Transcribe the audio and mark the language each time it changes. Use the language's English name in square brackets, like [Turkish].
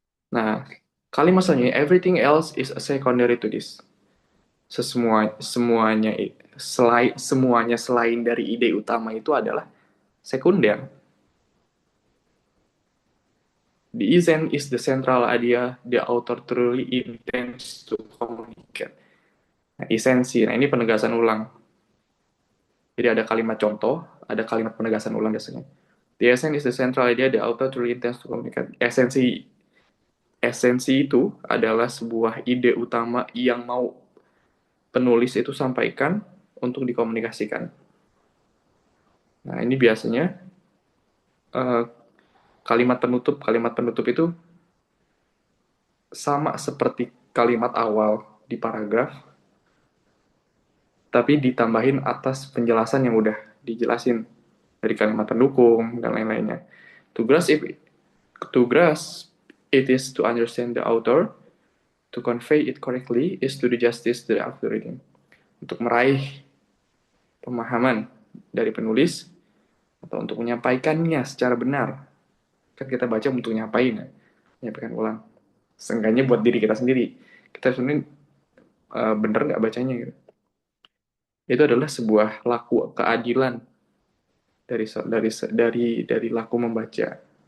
[Indonesian] Nah, kalimat selanjutnya, [English] everything else is a secondary to this. [Indonesian] Semuanya selain dari ide utama itu adalah sekunder. [English] The essence is the central idea the author truly intends to communicate. [Indonesian] Nah, esensi. Nah, ini penegasan ulang. Jadi ada kalimat contoh, ada kalimat penegasan ulang biasanya. [English] The essence is the central idea the author truly intends to communicate. [Indonesian] Esensi itu adalah sebuah ide utama yang mau penulis itu sampaikan untuk dikomunikasikan. Nah, ini biasanya uh, kalimat penutup itu sama seperti kalimat awal di paragraf, tapi ditambahin atas penjelasan yang udah dijelasin dari kalimat pendukung dan lain-lainnya. [English] To grasp, to grasp it is to understand the author, to convey it correctly is to do justice to the author reading. [Indonesian] Untuk meraih pemahaman dari penulis atau untuk menyampaikannya secara benar. Kan kita baca untuk menyampaikan ulang. Seenggaknya buat diri kita sendiri. Kita sebenarnya bener nggak bacanya gitu. Itu adalah sebuah laku keadilan dari laku membaca.